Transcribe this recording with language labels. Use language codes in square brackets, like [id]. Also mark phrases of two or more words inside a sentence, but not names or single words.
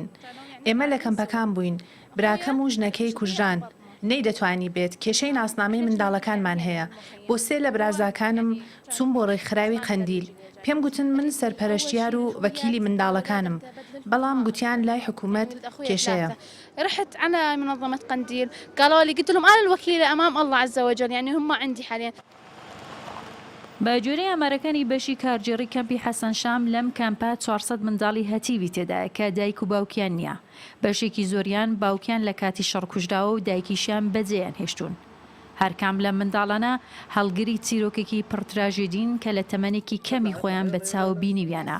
[ckb] ئێمە لە کەمپەکان بووین، براکەم و ژنەکەی کوژران. نەی دەتوانی بێت کێشەی ناسنامەی منداڵەکانمان هەیە. بۆ 3 لە برازاکانم چوون بۆ ڕێکخراوی قەندیل. پێم گوتن من سەرپەرشتیار و وەکیلی منداڵەکانم. بەڵام گوتیان لای حکوومەت کێشەیە. [ar] رحت على منظمة قنديل قالوا لي قلت لهم أنا الوكيلة أمام الله عز وجل يعني هم عندي حاليا. [ckb] باجووری ئەمەرەکانی بەشی کارجێڕی کەمپی حەسەن شام لەم کەمپە 400 منداڵی هەتیوی تێدایە کە دایک و باوکیان نییە. بەشێکی زۆریان باوکیان لە کاتی شەڕ کوژراوە و دایکیشیان بەجێیان هێشتون. هەرکام لە منداڵانە هەڵگری چیرۆکێکی پڕتراژێدین کە لە تەمەنێکی کەمی خۆیان بە چاو بینیویانە.